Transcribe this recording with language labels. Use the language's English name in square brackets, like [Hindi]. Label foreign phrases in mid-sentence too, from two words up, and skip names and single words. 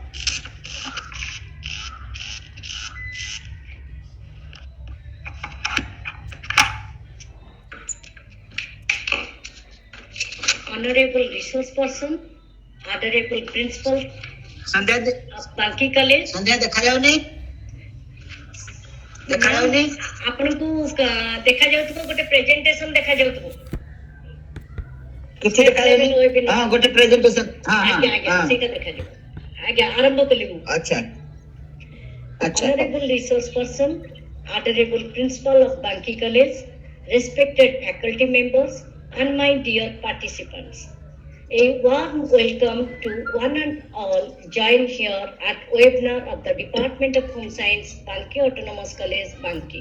[English] Honorable resource person, honorable principal संध्या of Banki College. [Odia] संध्या ଦେଖାଯାଉନି ଦେଖାଯାଉନି ଆପଣଙ୍କୁ ଦେଖାଯାଉଥିବ ଗୋଟେ ପ୍ରେଜେଣ୍ଟେସନ ଦେଖାଯାଉଥିବ କିଛି ଦେଖାଯାଉନି ହଁ ଗୋଟେ ପ୍ରେଜେଣ୍ଟେସନ ହଁ ଆଜ୍ଞା ଆଜ୍ଞା ସେଇଟା ଦେଖାଯିବ ଆଜ୍ଞା ଆରମ୍ଭ କଲି ମୁଁ ଆଚ୍ଛା ଆଚ୍ଛା [English] honorable resource person, honorable principal of Banki College, respected faculty members, and my dear participants. A warm welcome to one and all join here at webinar of the Department of Home Science, Banki Autonomous College, Banki.